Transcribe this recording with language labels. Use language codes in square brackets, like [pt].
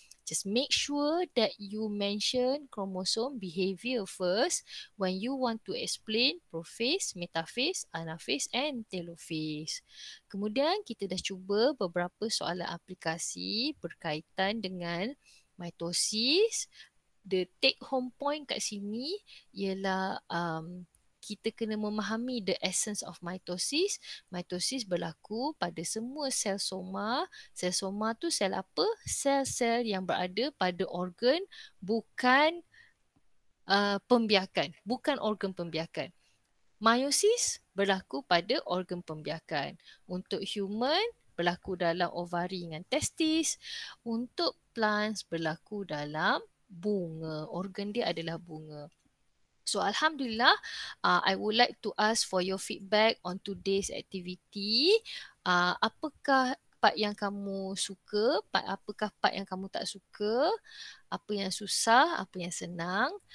[en] Just make sure that you mention chromosome behavior first when you want to explain prophase, metaphase, anaphase and telophase. [ms] Kemudian kita dah cuba beberapa soalan aplikasi berkaitan dengan mitosis. [en] The take home point [ms] kat sini ialah kita kena memahami [en] the essence of mitosis. [ms] Mitosis berlaku pada semua sel soma. Sel soma tu sel apa? Sel-sel yang berada pada organ bukan pembiakan. Bukan organ pembiakan. Meiosis berlaku pada organ pembiakan. Untuk human berlaku dalam ovari dengan testis. Untuk plants berlaku dalam bunga. Organ dia adalah bunga. [en] So Alhamdulillah, I would like to ask for your feedback on today's activity. [ms] Apakah part yang kamu suka, apakah part yang kamu tak suka, apa yang susah, apa yang senang.